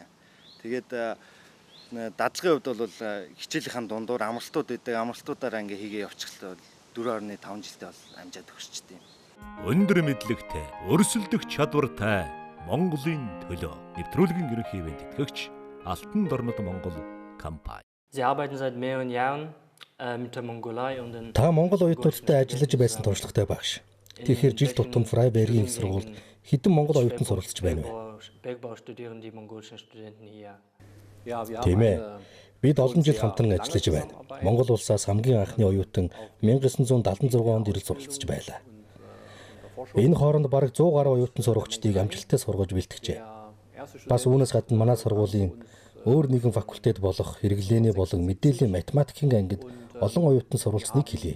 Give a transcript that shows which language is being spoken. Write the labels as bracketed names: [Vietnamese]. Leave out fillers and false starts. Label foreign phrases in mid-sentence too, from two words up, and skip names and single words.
[Mongolian] Тэгээд дадлагын хувьд бол хичээлийнхэн дундуур амралтууд байдаг. Амралтуудаараа ингээ хийгээ явчихлаа бол 4.5 жилдээ бол амжаад өгчтэй юм. Өндөр мэдлэгтэй, өрсөлдөх чадвартай Монголын төлөө нэвтрүүлгийн ерөнхий ивент тэтгэгч Алтан дорнод Монгол компани. [German] Sie arbeiten seit mehreren Jahren mit der Mongolei und den [Mongolian] Та Монгол оюутнуудтай ажиллаж байсан туршлагатай багш. Тэгэхээр жил тутам Фрайбергийн их сургуульд хэдэн монгол оюутан суралцж байна вэ? [German] Bergbau studieren die mongolischen Studenten hier. [Mongolian] Тийм ээ. Бид олон жил хамтран ажиллаж байна. Монгол улсаас хамгийн анхны оюутан 1976 онд ирэл суралцж байлаа. Энэ хооронд бараг 100 гаруй оюутан сурагчдыг амжилттай сургаж бэлтгэжээ. Бас үүнээс гадна манай сургуулийн өөр нэгэн факультет болох хэрэглээний болон мэдээллийн математикийн ангид олон оюутан суралцсныг хэлье.